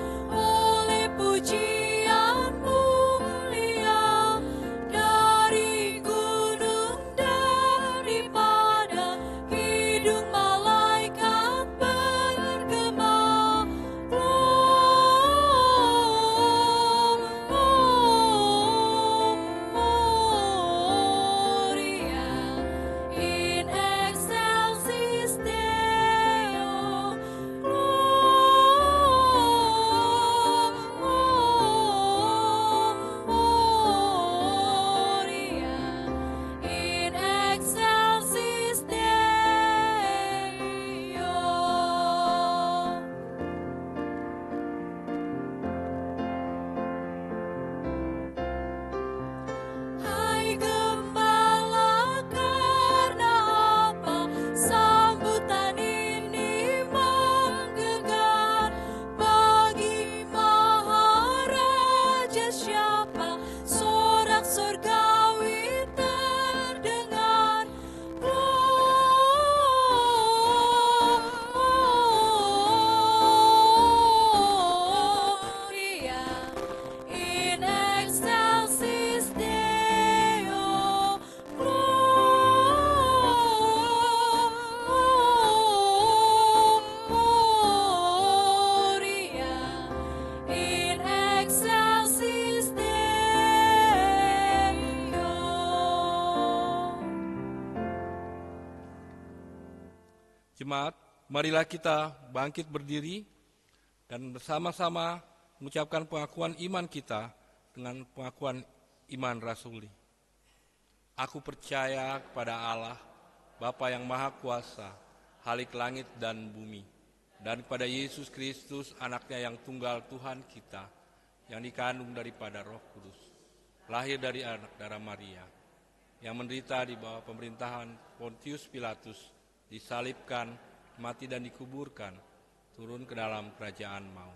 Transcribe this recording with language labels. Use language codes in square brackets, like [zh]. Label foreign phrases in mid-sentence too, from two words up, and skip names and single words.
[id] oleh pujian mulia dari gunung, daripada hidung malaikat bergema. [la] Gloria in excelsis Deo. Gloria in excelsis Deo. [id] Hai gembala, karena apa sambutan ini menggelegar? Bagi Maharaja siapa sorak surgawi terdengar? [la] Gloria in excelsis Deo. Gloria in excelsis Deo. [id] Jemaat, marilah kita bangkit berdiri dan bersama-sama mengucapkan pengakuan iman kita dengan pengakuan iman rasuli. Aku percaya kepada Allah, Bapa yang Maha Kuasa, Halik langit dan bumi, dan kepada Yesus Kristus, anaknya yang tunggal Tuhan kita, yang dikandung daripada Roh Kudus, lahir dari anak darah Maria, yang menderita di bawah pemerintahan Pontius Pilatus, disalibkan, mati dan dikuburkan, turun ke dalam kerajaan maut.